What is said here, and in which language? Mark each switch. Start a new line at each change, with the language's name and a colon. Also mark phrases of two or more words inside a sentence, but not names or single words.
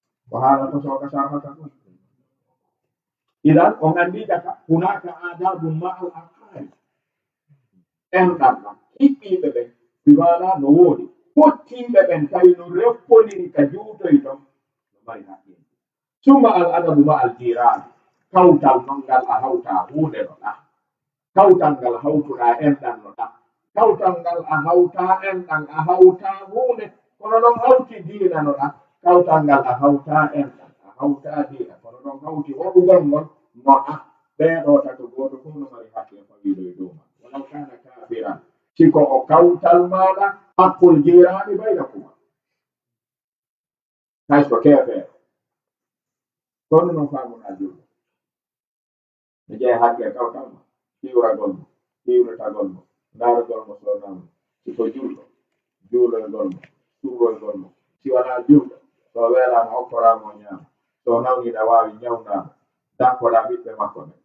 Fula: Ko haala ko sooka sarhata ɗum. Idan, on andi jaka,
Arabic: هناك أدب مع الأقارب.
Fula: En ɗam ɗam, hiɓɓiɓe ɓen, mi wala no woodi. Pottiɓe ɓen tawi no repponiri ka juutoy ɗon, no mari haqqe.
Arabic: ثم الأدب مع الجيران.
Fula: Kawtal non ngal a hawta huunde no ɗa. Kawtal ngal hawtuɗa en ɗan no ɗa. Kawtal ngal a hawta en ɗan a hawta huunde. Kono non hawti diina no ɗa. Kawtal ngal a hawta en ɗan a hawta diina. Kono non hawti waɗugol ngol no ɗa. Ɓeeɗo tato gooto fof no mari haqqe fawiiɗo e dow ma.
Arabic: ولو كان كافرا.
Fula: Siko o kawtal maɗa,
Arabic: حق الجيران بينكما.
Fula: Hay so keefeero. Kono non faamuɗa julɗo. Mi jeya haqqe kawtal ma. Hiwragol mo, hiwritagol mo, ndaarugol mo so nawni. Siko julɗo, juuloygol mo, surroygol mo. Si wala julɗo, so weelama hokkorama o ñaama. So nawniɗa waawi ñawnama, dakkoɗa ɓiɓɓe makko ɓe.